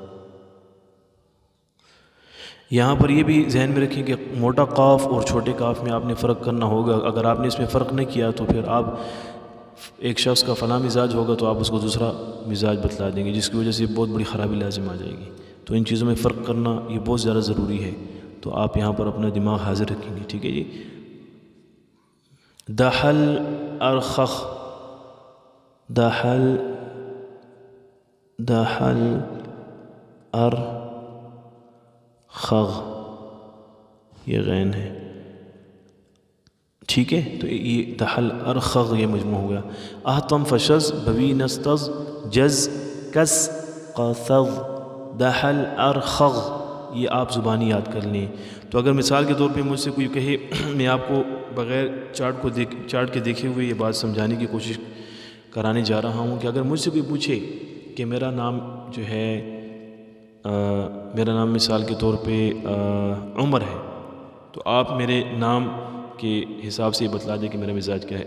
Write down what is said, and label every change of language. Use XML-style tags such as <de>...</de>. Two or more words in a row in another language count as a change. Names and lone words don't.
<ur>یہاں پر یہ بھی ذہن میں رکھیں کہ موٹا قاف اور چھوٹے کاف میں آپ نے فرق کرنا ہوگا. اگر آپ نے اس میں فرق نہیں کیا تو پھر آپ ایک شخص کا فلاں مزاج ہوگا تو آپ اس کو دوسرا مزاج بتلا دیں گے، جس کی وجہ سے بہت بڑی خرابی لازم آ جائے گی. تو ان چیزوں میں فرق کرنا یہ بہت زیادہ ضروری ہے. تو آپ یہاں پر اپنا دماغ حاضر رکھیں گے. ٹھیک ہے جی. دحل ارخخ. دحل دحل ار خغ. یہ غین ہے. ٹھیک ہے. تو یہ دحل ارخغ یہ مجموع ہو گیا. احتم فشز بوی نستز جز کس قثذ دحل ارخغ. یہ آپ زبانی یاد کر لیں. تو اگر مثال کے طور پہ مجھ سے کوئی کہے، میں آپ کو بغیر چارٹ کے دیکھے ہوئے یہ بات سمجھانے کی کوشش کرانے جا رہا ہوں کہ اگر مجھ سے کوئی پوچھے کہ میرا نام جو ہے میرا نام مثال کے طور پہ عمر ہے، تو آپ میرے نام کے حساب سے یہ بتلا دیں کہ میرا مزاج کیا ہے.</ur>